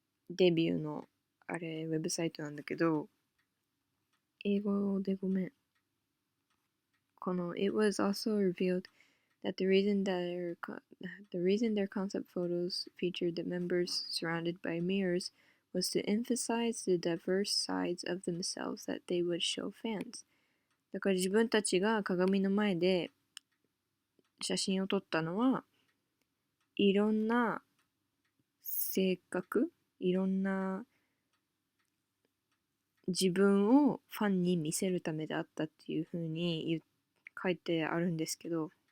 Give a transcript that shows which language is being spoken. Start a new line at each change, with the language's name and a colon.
Japanese: デビューの、あれ、ウェブサイトなんだけど、英語でごめん。
English: It was also revealed that the reason their concept photos featured the members surrounded by mirrors was to emphasize the diverse sides of themselves that they would show fans.
Japanese: だから自分たちが鏡の前で写真を撮ったのは、いろんな性格、いろんな自分をファンに見せるためであったっていう風に書いてあるんですけど、